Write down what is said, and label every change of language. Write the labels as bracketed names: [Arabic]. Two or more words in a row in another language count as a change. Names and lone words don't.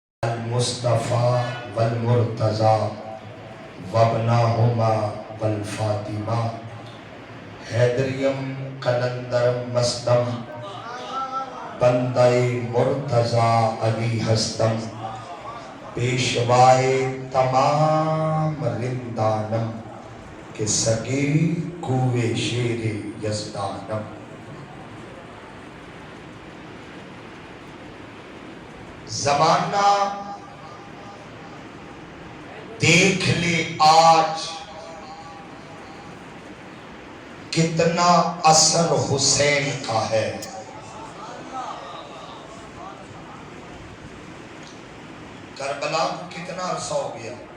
[Arabic] المصطفیٰ والمرتضیٰ وابناہما والفاطمہ [Persian] حیدریم قلندرم مصدم بندہ مرتضیٰ علی ہستم پیشوائے تمام رندانم کہ سگے کوئے شیر یزدانم. [Urdu] زمانہ دیکھ لے آج کتنا اثر حسین کا ہے. کربلا کو کتنا عرصہ ہو گیا؟